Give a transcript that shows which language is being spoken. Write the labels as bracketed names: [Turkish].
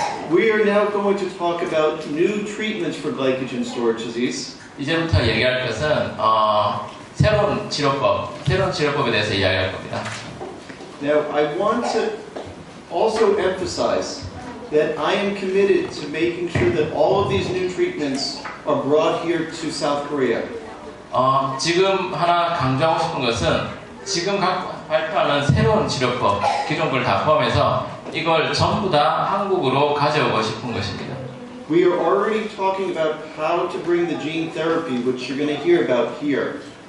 [English] We are now going to talk about new treatments for glycogen storage disease. [Korean] 이제부터 얘기할 것은 새로운 치료법에 대해서 이야기할 겁니다. [English] Now, I want to also emphasize that I am committed to making sure that all of these new treatments are brought here to South Korea. [Korean] 지금 하나 강조하고 싶은 것은 지금 발표하는 새로운 치료법, 기존 걸 다 포함해서 이걸 전부 다 한국으로 가져오고 싶은 것입니다. [English] We are already talking about how to bring the gene therapy, which you're going to hear about here.